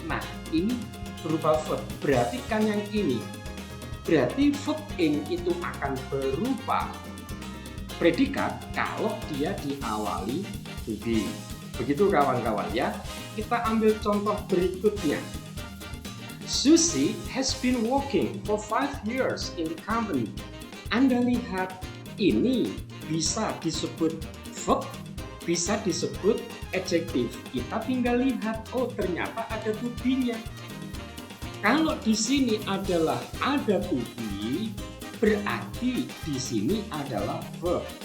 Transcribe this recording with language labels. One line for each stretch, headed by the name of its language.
Indonesian: Nah, ini berupa verb. Berarti kan yang ini. Berarti verb ing itu akan berupa predikat kalau dia diawali to be. Begitu kawan-kawan ya. Kita ambil contoh berikutnya.
English: Susie has been working for 5 years in the company.
Indonesian: Anda lihat ini bisa disebut verb, bisa disebut adjektif. Kita tinggal lihat, oh ternyata ada to be-nya. Kalau di sini adalah ada to be, berarti di sini adalah verb.